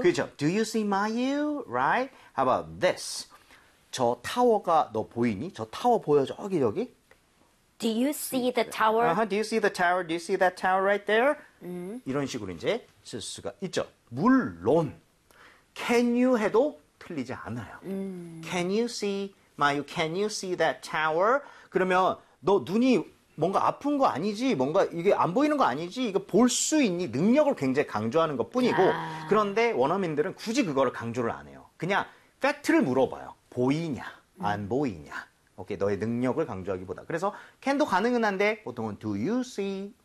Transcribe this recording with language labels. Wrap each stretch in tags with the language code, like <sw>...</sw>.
<ko>그죠.</ko> <en>Do you see 마유? Right? How about this?</en> <ko>저 타워가 너 보이니? 저 타워 보여? 저기 저기?</ko> <en>Do Do you see the tower? Uh-huh, do you see the tower? Do you see that tower right there?</en> <ko>이런 식으로 이제 쓸 수가 있죠. 물론 can you 해도 틀리지 않아요.</ko> <en>Can you see, Mayu, can you see that tower?</en> <ko>그러면 너 눈이 뭔가 아픈 거 아니지? 뭔가 이게 안 보이는 거 아니지? 이거 볼 수 있니? 능력을 굉장히 강조하는 것뿐이고 야. 그런데 원어민들은 굳이 그거를 강조를 안 해요. 그냥 팩트를 물어봐요. 보이냐? 안 보이냐? 오케이, 너의 능력을 강조하기보다. 그래서 can도 가능은 한데 보통은</ko> <en>do you see?</en>